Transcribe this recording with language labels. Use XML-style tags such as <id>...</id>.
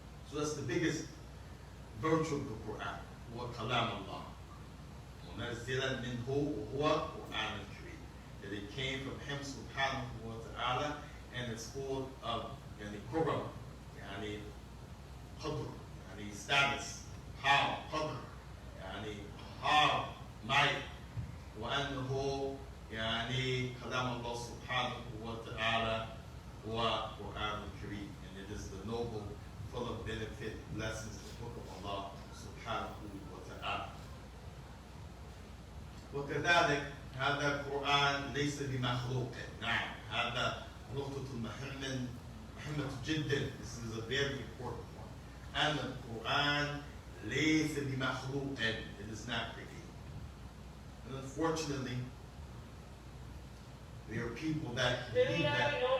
<en>So that's the biggest virtue of the Quran,</en> <ar>wa kalam Allah. منزلا منه وهو القرآن الكريم.</ar> <en>That it came from him subhanahu wa ta'ala, and it's full of</en> <ar>يعني كرم, يعني قدر, يعني</ar> <en>status, power,</en> <ar>قدر, يعني</ar> <en>power, might,</en> <ar>وأنه يعني كلام الله سبحانه وتعالى هو القرآن الكريم.</ar> <en>And it is the noble, full of benefit, blessings, the book of Allah subhanahu wa ta'ala.</en> <ar>وكذلك هذا القرآن ليس بمخلوق. نعم هذا نقطة مهمة جدا.</ar> <en>This is a very important one. And the Quran</en> <ar>ليس بمخلوق.</ar> <en>It is not created. And unfortunately, there are people that believe that.</en>